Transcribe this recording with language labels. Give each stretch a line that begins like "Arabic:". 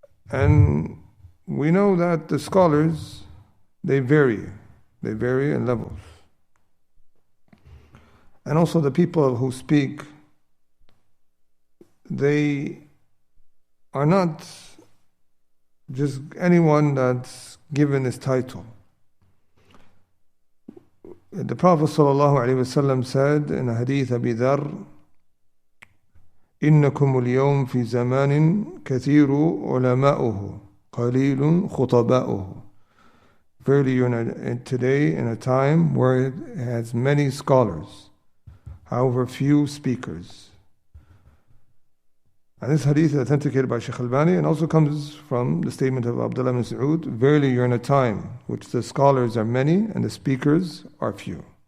English: And we know that the scholars, they vary in levels. And also the people who speak, they are not just anyone that's given his title. The Prophet ﷺ said in a hadith Abi Dharr,
Arabic: إنكم اليوم في زمان كثير علماؤه قليل خطباؤه.
English: Verily you're today in a time where it has many scholars, however few speakers. And this hadith is authenticated by Shaykh Albani and also comes from the statement of Abdullah ibn Mas'ud, verily you're in a time which the scholars are many and the speakers are few.